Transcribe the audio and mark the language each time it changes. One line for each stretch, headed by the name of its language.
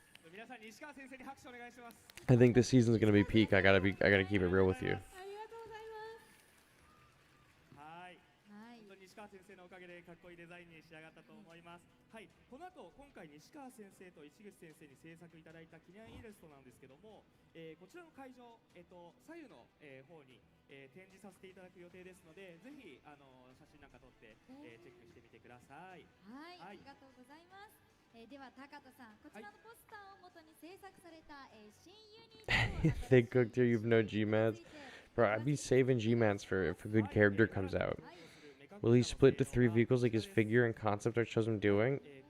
Japanese: 皆さん、西川先生に拍手お願いします。
English: I think this season's gonna be peak. I gotta keep it real with you.
Japanese: ありがとうございます。はい、はい。本当に西川先生のおかげでかっこいいデザインに仕上がったと思います。はい、この後今回西川先生と市口先生に制作いただいた記念イラストなんですけども、こちらの会場、左右の、方に、展示させていただく予定ですので、ぜひ写真なんか撮って、チェックしてみてください。はい、はいありがとうございます。では高田さん、こちらのポスターを元に制作された、新ユニット
English: They cooked here. You've no G-Mats. Bro, I'd be saving G-Mats for if a good character comes out. Will he split to 3 vehicles like his figure and concept art shows him doing?